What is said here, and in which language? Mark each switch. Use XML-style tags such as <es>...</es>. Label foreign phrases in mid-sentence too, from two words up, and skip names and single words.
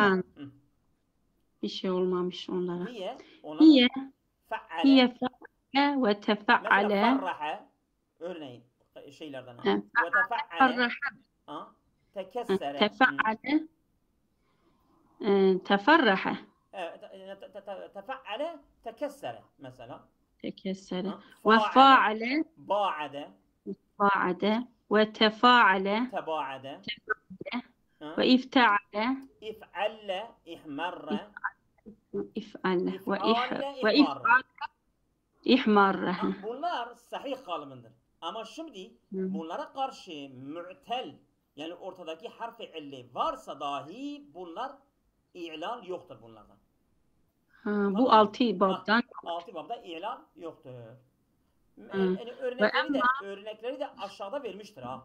<tr>Bir şey olmamış onlara. Niye? Hiye</tr> <ar>Fa'ale. فاعل و تفاعل.</ar> <tr>Mesela farraha. Örneğin şeylerden. Ve tefa'ale.</tr> <ar>Tekessere. تفاعل. تفرح. تفعل تكسر مثلا تكسر وفاعل باعد باعد وتفاعل تباعد وافتعل افعل احمر افعل وإحمر إحمر.</ar> <tr>Bunlar sahih kalıbındır. Ama şimdi bunlara karşı mu'tel yani ortadaki harfi illi varsa dahi bunlar i'lal yoktur bunlardan. Bu 6 babdan. 6 babda i'lal yoktur. Yani örnekleri de aşağıda vermiştir ha.</tr>